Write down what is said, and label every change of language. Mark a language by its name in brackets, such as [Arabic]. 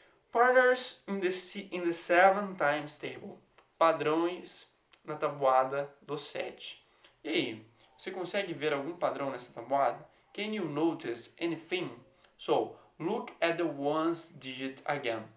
[English] Partners in the 7 times table. [Portuguese] Padrões na tabuada do 7. E aí, você consegue ver algum padrão nessa tabuada? [English] Can you notice anything? So, look at the ones digit again.